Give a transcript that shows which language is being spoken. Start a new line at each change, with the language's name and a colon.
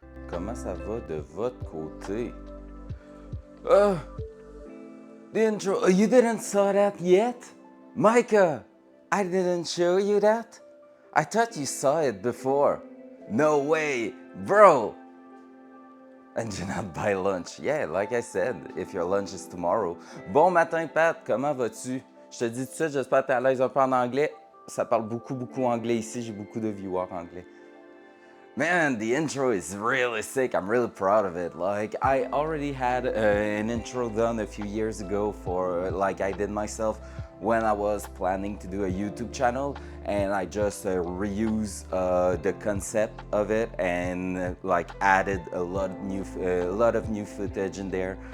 French: Comment ça va de votre côté?
English: The intro, you didn't saw that yet? Micah, I didn't show you that? I thought you saw it before. No way, bro. And you not buy lunch. Yeah, like I said, if your lunch is tomorrow.
French: Bon matin, Pat, comment vas-tu? Je te dis tout de suite, j'espère que tu es à l'aise un peu en anglais. Ça parle beaucoup anglais ici, j'ai beaucoup de viewers anglais.
English: Man, the intro is really sick. I'm really proud of it. Like, I already had an intro done a few years ago for, like, I did myself when I was planning to do a YouTube channel, and I just reuse the concept of it and like added a lot of new footage in there.